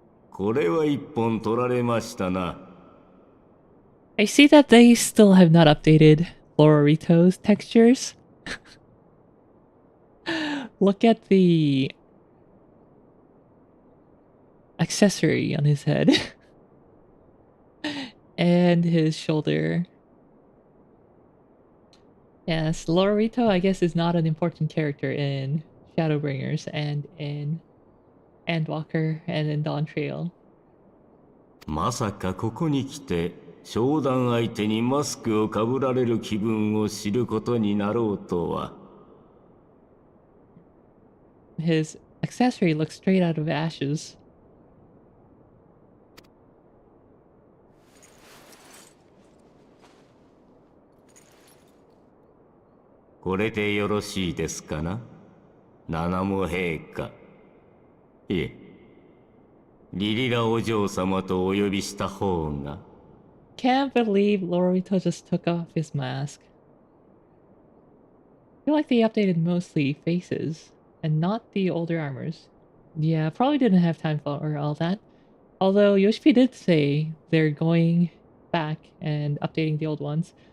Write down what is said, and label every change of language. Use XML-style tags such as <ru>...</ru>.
<ja>これは一本取られましたな。</ja> <en>I see that they still have not updated Lorito's textures. Look at the accessory on his head. And his shoulder. Yes, Lorito, I guess, is not an important character in Shadowbringers and in Endwalker and in Dawn Trail.</en> <ja>まさかここに来て商談相手にマスクをかぶられる気分を知ることになろうとは。</ja> <en>His accessory looks straight out of Ashes.</en> <ja>これでよろしいですかな、七も陛下。いえ、リリラお嬢様とお呼びした方が。</ja> <en>Can't believe Lorito just took off his mask. I feel like they updated mostly faces and not the older armors. Yeah, probably didn't have time for all that. Although Yoshi did say they're going back and updating the old ones.</en>